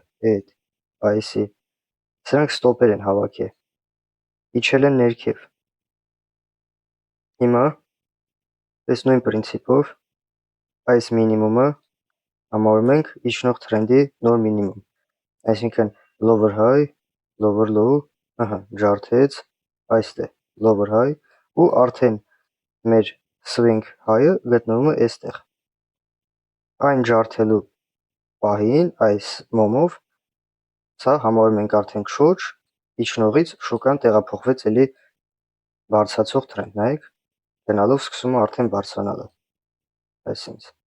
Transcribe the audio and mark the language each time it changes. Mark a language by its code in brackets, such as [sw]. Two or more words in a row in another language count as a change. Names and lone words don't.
[hy] այսի, սրանք ստոպեր են հավաքել, իջել են ներքև։ Հիմա, այս նույն պրինցիպով, այս մինիմումը համարում ենք իջնող թրենդի նոր մինիմում, այսինքն [en] lower high, lower low, [hy] ջարդեց, այստեղ, [en] lower high, [hy] ու արդեն մեր [en] swing high-ը [hy] գտնվում է այստեղ։ Այն ջարդելու պահին, այս մոմով, սա համարում ենք արդեն չոչ, իջնողից շուկան տեղափոխվեց էլի բարձրացող թրենդ, նայեք, գնալով սկսում է արդեն բարձրանալը։ Այս ինձ